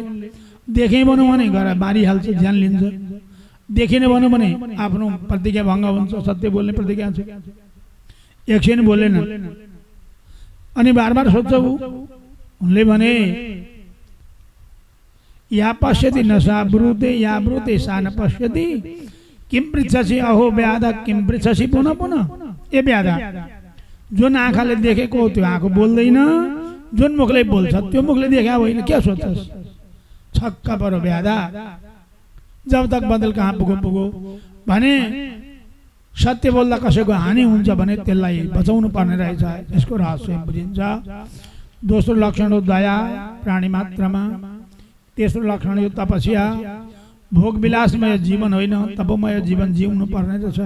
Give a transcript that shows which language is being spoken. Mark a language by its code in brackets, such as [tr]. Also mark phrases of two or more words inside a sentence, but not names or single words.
[ne] देखेँ भनौँ भने गएर मारिहाल्छ, ज्यान लिन्छ। देखिन भनौँ भने आफ्नो प्रतिज्ञा भङ्ग हुन्छ, सत्य बोल्ने प्रतिज्ञा छ। एकछिन बोलेन। अनि बार बार सोध्छ उनले भने, [sa] या पश्यति न सा ब्रूते या ब्रूते सा न पश्यति किम पृच्छसि अहो व्याधा किम पृच्छसि पुनः पुनः। [ne] ए व्याधा, जुन आँखाले देखेको त्यो आँखा बोल्दैन, जुन मुखले बोल्छ त्यो मुखले देखा होइन, के सोध्छस्? छक्का परो व्याधा। जब तक बदल कहाँ पुगो भने सत्य बोल्दा कसैको हानि हुन्छ भने त्यसलाई बचाउनु पर्ने रहेछ, यसको रहस्य बुझिन्छ। दोस्रो लक्षण हो दया प्राणी मात्रमा। तेस्रो लक्षण हो तपस्या। भोग विलासमय जीवन होइन, तपमय जीवन जिउनु पर्ने रहेछ।